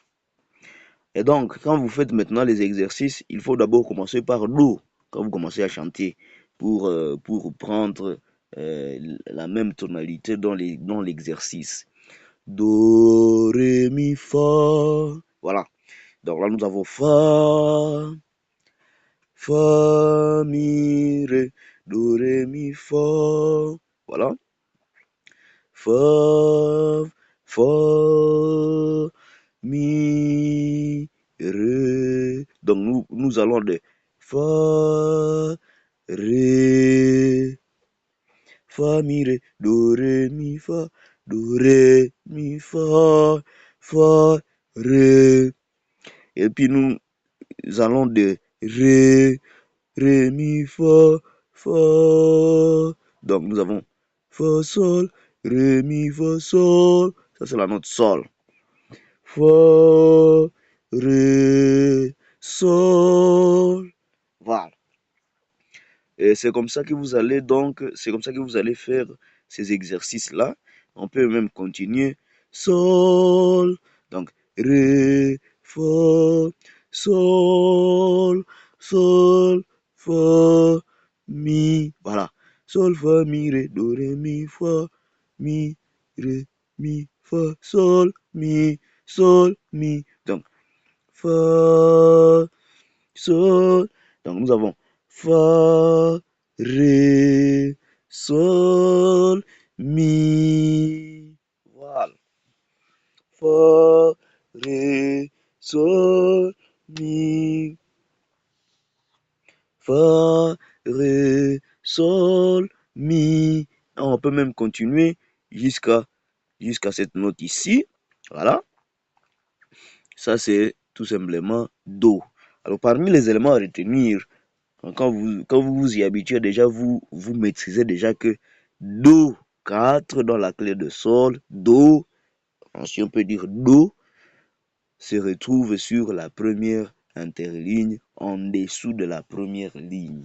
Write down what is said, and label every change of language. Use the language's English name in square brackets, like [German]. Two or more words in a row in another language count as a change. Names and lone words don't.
[French] Et donc, quand vous faites maintenant les exercices, il faut d'abord commencer par Do, quand vous commencez à chanter, pour prendre la même tonalité dans l'exercice. Do, Ré, Mi, Fa. Voilà. Donc là, nous avons Fa. Fa, mi, ré, do, ré, mi, fa. Voilà. Fa, fa, mi, ré. Donc nous allons de fa, ré, fa, mi, ré, do, ré, mi, fa, do, ré, mi, fa, ré. Et puis nous allons de ré, ré, mi, fa, fa. Donc nous avons fa, sol, ré, mi, fa, sol. Ça c'est la note sol. Fa, ré, sol. Voilà. Et c'est comme ça que vous allez faire ces exercices-là. On peut même continuer. Sol. Donc ré, fa, sol, sol, fa, mi. Voilà. Sol, fa, mi, ré, do, ré, mi, fa, mi, ré, mi, fa, sol, mi, sol, mi. Donc, fa, sol. Donc, nous avons fa, ré, sol, mi. Voilà. Fa, ré, sol, mi. Fa, ré, sol, mi. On peut même continuer jusqu'à cette note ici. Voilà. Ça, c'est tout simplement do. Alors, parmi les éléments à retenir, quand vous vous y habituez déjà, vous maîtrisez déjà que do 4 dans la clé de sol, do, si on peut dire do, se retrouve sur la première interligne en dessous de la première ligne.